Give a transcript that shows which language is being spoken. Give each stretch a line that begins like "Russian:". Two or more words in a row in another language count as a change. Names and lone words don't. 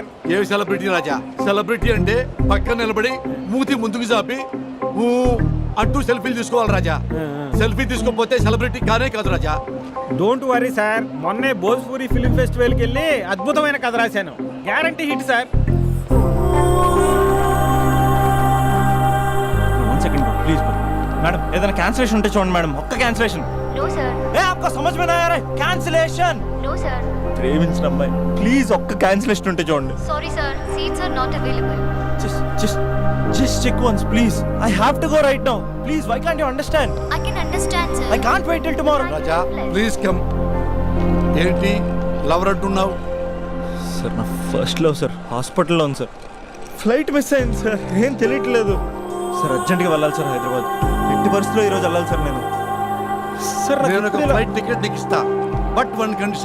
Telugu: ఏ సెలబ్రిటీ రాజా? సెలబ్రిటీ అంటే పక్కన నిలబడి మూతి ముందుకు చాపి ఊ అంటూ సెల్ఫీలు తీసుకోవాలి రాజా. సెల్ఫీ తీసుకోకపోతే సెలబ్రిటీ కానే కాదు రాజా.
English: don't worry sir,
Telugu: మొన్నే భోజ్పూరి ఫిల్మ్ ఫెస్టివల్కి వెళ్ళి అద్భుతమైన కథ రాశాను. గ్యారంటీ హిట్ సార్.
English: One second, please.
Telugu: मैडम ఏదైనా క్యాన్సిలేషన్ ఉంటే చూడండి మేడం. ఒక్క క్యాన్సిలేషన్.
English: No sir.
Hindi: ఏ आपको समझ में नहीं आ रहा है?
English: कैंसिलेशन. No sir. please
Telugu: ఒక్క క్యాన్సిలేషన్ ఉంటే చూడండి.
English: Sorry sir, seats are not available. Just check once please. I have to go right now. Please, why can't you understand? I can understand sir. I can't wait till tomorrow.
Telugu: రాజా
English: please come.
Telugu: ఏంటి లవర్ అంటున్నావు? సార్ నా ఫస్ట్ లవ్ సార్ హాస్పిటల్లో ఉంది సార్. ఫ్లైట్ మిస్ అయింది సార్, ఏం తెలియట్లేదు సార్. అర్జెంట్గా వెళ్ళాలి సార్ హైదరాబాద్. ఎట్టి పరిస్థితుల్లో ఈరోజు వెళ్ళాలి సార్ నేను. సార్ నేను ఒక ఫ్లైట్ టికెట్ నీకు ఇస్తా,
English: but one condition.